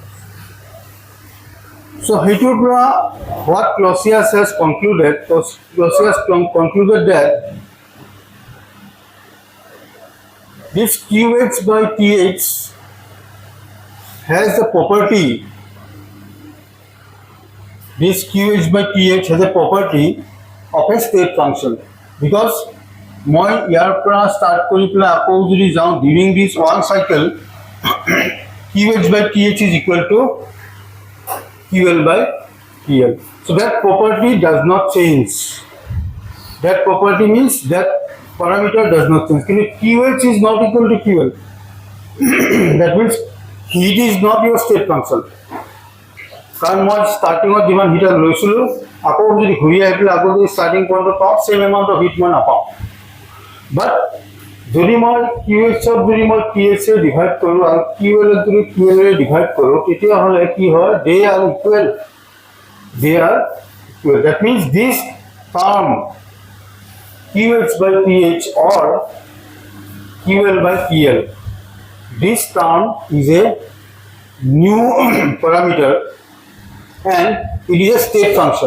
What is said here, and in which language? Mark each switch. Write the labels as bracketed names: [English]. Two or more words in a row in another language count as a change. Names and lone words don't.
[English] So Hitudra, what Clausius has concluded, Clausius concluded that this QH by TH has the property, this QH by TH has a property of a state function, because [Assamese] মই ইয়াৰ পৰা ষ্টাৰ্ট কৰি পেলাই আকৌ যদি যাওঁ [English] during this one cycle, QH by TH is equal to QL by TL. So that property does not change. That property means that parameter does not change. QH is not equal to QL. That means heat is not your state function. [Assamese] কাৰণ মই ষ্টাৰ্টিঙত যিমান হিট লৈছিলোঁ, আকৌ যদি ঘূৰি আহি পেলাই আকৌ যদি ষ্টাৰ্টিং পইণ্টত পাওঁ, [English] same amount of heat [Assamese] মই নাপাওঁ. বাট যদি মই QH-ত যদি মই TH ডিভাইড কৰোঁ আৰু QL-ত যদি QL ডিভাইড কৰোঁ, তেতিয়াহ'লে কি হয়, [English] they are equal. That means this term QH by TH or QL by TL, this term is a new parameter and it is a state function.